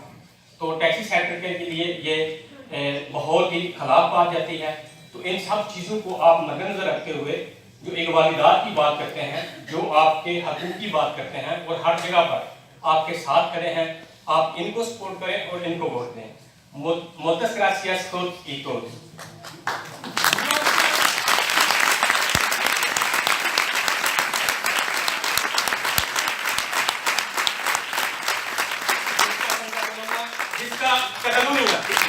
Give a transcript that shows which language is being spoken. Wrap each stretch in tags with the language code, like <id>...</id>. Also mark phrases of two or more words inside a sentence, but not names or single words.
<hi>तो टैक्सी सेक्टर के लिए ये बहुत ही खराब बात जाती है। तो इन सब चीज़ों को आप मद्देनजर रखते हुए जो इक्वालिदात की बात करते हैं, जो आपके हकूक़ की बात करते हैं और हर जगह पर आपके साथ खड़े हैं, आप इनको सपोर्ट करें और इनको वोट दें।</hi> <es>Muchas gracias todos y todos. Catalunya.</es>